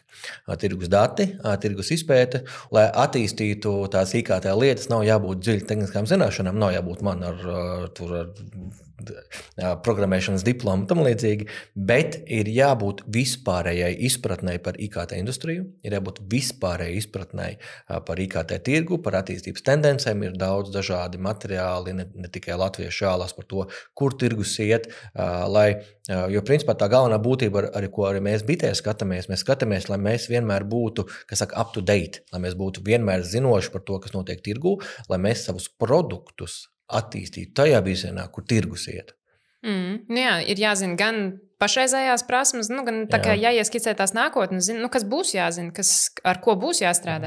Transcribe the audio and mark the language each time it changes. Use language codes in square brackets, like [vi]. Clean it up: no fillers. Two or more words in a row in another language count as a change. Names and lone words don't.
[lv] Tirgus izpēte, lai attīstītu tās IKT lietas, nav jābūt dziļi tehniskām zināšanām, nav jābūt man ar programmēšanas diplomu tam līdzīgi, bet ir jābūt vispārējai izpratnei par IKT industriju, ir jābūt vispārējai izpratnei par IKT tirgu, par attīstības tendencēm, ir daudz dažādi materiāli, ne tikai latviešu jālās par to, kur tirgus iet, jo principā tā galvenā būtība, ko arī mēs bitē skatāmies, lai mēs vienmēr būtu, kas saka, [en] up to date, [lv] lai mēs būtu vienmēr zinoši par to, kas notiek tirgu, lai mēs savus produktus attīstītu tajā virzienā, kur tirgus iet. Jā, ir jāzina gan pašreizējās prasmes, gan tā kā jāieskicē tās nākotnes, kas būs jāzina, ar ko būs jāstrādā.